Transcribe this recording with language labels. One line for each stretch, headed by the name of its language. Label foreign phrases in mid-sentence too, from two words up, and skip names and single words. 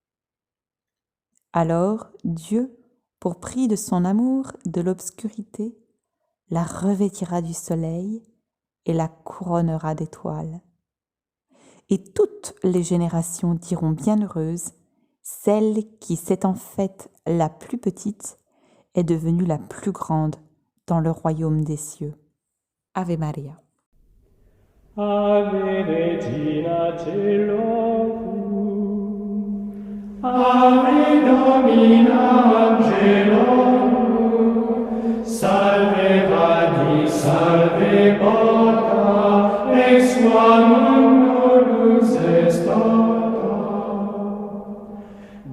French: Alors Dieu, pour prix de son amour de l'obscurité, la revêtira du soleil et la couronnera d'étoiles. Et toutes les générations diront bienheureuse, celle qui s'étant faite la plus petite est devenue la plus grande dans le royaume des cieux.
Latin: Ave Maria. Ave Regina Celorum, Ave Domina Angelorum, Salve Radix, Salve Porta, ex qua mundo lux est stata.